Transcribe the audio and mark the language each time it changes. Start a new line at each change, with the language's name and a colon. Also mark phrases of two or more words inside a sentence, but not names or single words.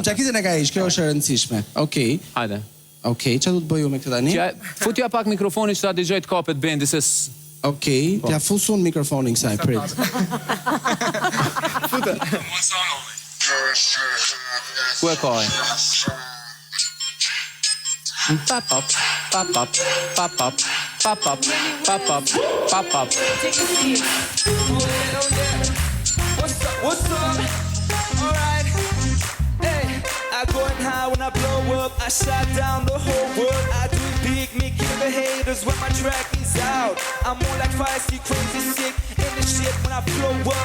Albanian: Çamçakizën e ka heq, kjo është e rëndësishme. Okej. Hajde. Okej, çfarë do të bëju me këtë tani? Futja pak mikrofonin që ta dëgjoj të kapet bendi se... Okej, t'ja fusun mikrofonin kësaj, prit. Futë. Ku e kaj? Pap-pap, pap-pap, pap-pap, pap-pap, pap-pap, pap-pap.
English: What's up? Alright. Hey, I going high when I blow up. I shut down the whole world. I do big, me kill the haters when my track is out. I'm more like feisty, crazy, sick in the shit when I blow up.